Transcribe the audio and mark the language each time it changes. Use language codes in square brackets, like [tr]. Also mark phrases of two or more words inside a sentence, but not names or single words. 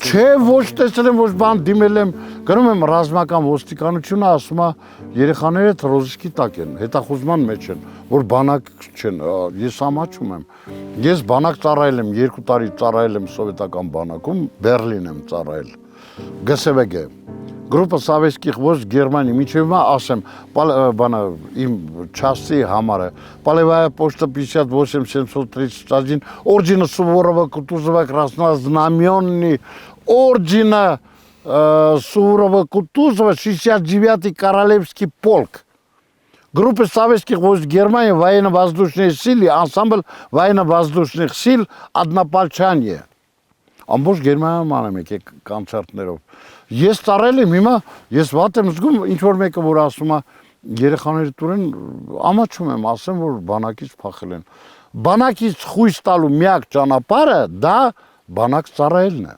[hy] Չէ, ոչ տեսել եմ, ոչ բան դիմել եմ, գնում եմ ռազմական ոստիկանությունը ասում է երեխաները ռոզիսկի տակ են, հետախուզման մեջ են, որ բանակ չեն։ Ես ամաչում եմ։ Ես բանակ ծառայել եմ, 2 տարի ծառայել եմ սովետական բանակում, Բերլին եմ ծառայել։ ԳՍՎԳ [ru] Группа Советских войск Германии. [hy] Мինչև ասեմ, բանը իմ части համարը. [ru] Полевая почта 58731, ордена Суворова, Кутузова, краснознаменный, ордена Суворова, Кутузова, 69-й Королевский полк. Группа Советских войск Германии, военно-воздушные силы, ансамбль военно-воздушных сил, однопольчание. [hy] Ամբողջ Գերմանիայում անում եք կոնցերտներով։ Ես ծառայել եմ հիմա, ես վատ եմ զգում, ինչ որ մեկը որ ասում է երեխաների տուրեն, ամաչում եմ, ասեմ որ բանակից փախել են։ Բանակից խույս տալու միակ ճանապարհը դա բանակ ծառայելն է։